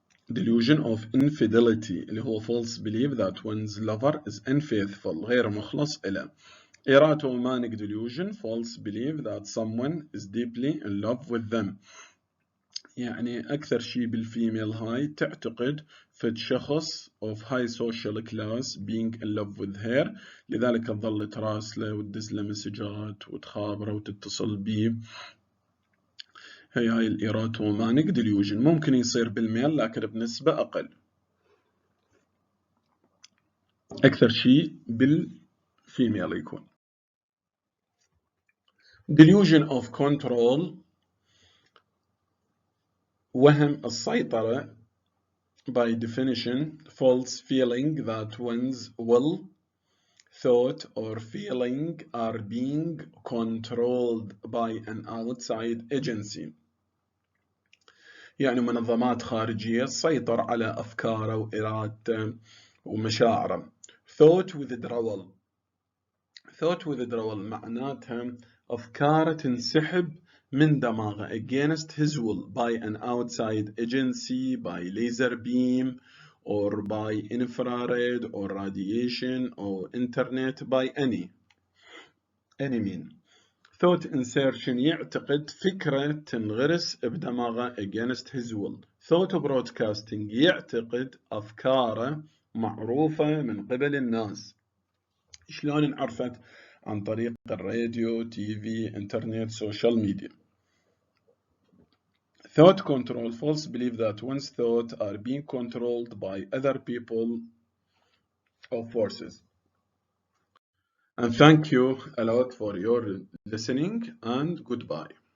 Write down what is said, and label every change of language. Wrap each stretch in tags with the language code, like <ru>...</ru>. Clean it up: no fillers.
<en>Delusion of infidelity</en> <ar>اللي هو</ar> <en>false belief that one's lover is unfaithful</en> <ar>غير مخلص إلى.</ar> <en>Erotomanic delusion, false belief that someone is deeply in love with them.</en> <ar>يعني أكثر شيء بالفيميل هاي تعتقد فد شخص</ar> <en>of high social class being in love with her،</en> <ar>لذلك تظل تراسله وتدز له مسجات وتخابره وتتصل بيه. هاي الإيروتومانيك delusion ممكن يصير بالميل لكن بنسبة أقل، أكثر شيء بالفيميل يكون.</ar> <en>Delusion of control،</en> <ar>وهم السيطرة</ar> <en>by definition false feeling that one's will, thought or feeling are being controlled by an outside agency.</en> <ar>يعني منظمات خارجية تسيطر على أفكاره وإرادته ومشاعره.</ar> <en>Thought withdrawal، thought withdrawal</en> <ar>معناتها أفكاره تنسحب من دماغه</ar> <en>against his will by an outside agency, by laser beam or by infrared or radiation or internet, by any mean. Thought insertion</en> <ar>يعتقد فكرة تنغرس بدماغه</ar> <en>against his will. Thought broadcasting</en> <ar>يعتقد أفكاره معروفة من قبل الناس. شلون انعرفت؟ عن طريق الراديو، تي في، انترنت، سوشيال ميديا.</ar> <en>Thought control, false belief that one's thoughts are being controlled by other people or forces. And thank you a lot for your listening and goodbye.</en>